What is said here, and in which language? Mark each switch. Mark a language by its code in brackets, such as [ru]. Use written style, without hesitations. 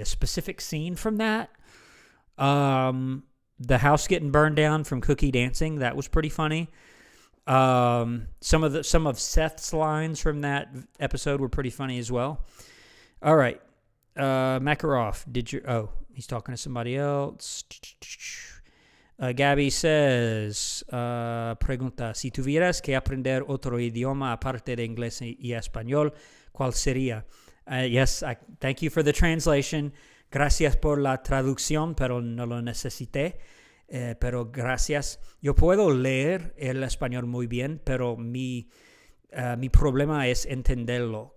[en] A specific scene from that, the house getting burned down from Cookie Dancing, that was pretty funny. Some of Seth's lines from that episode were pretty funny as well. All right. Makarov, he's talking to somebody else. [es] Gabby says, pregunta, si tuvieras que aprender otro idioma aparte de inglés y español, ¿cuál sería? [en] Yes, thank you for the translation. [es] Gracias por la traducción, pero no lo necesité. Pero gracias. Yo puedo leer el español muy bien, pero mi problema es entenderlo.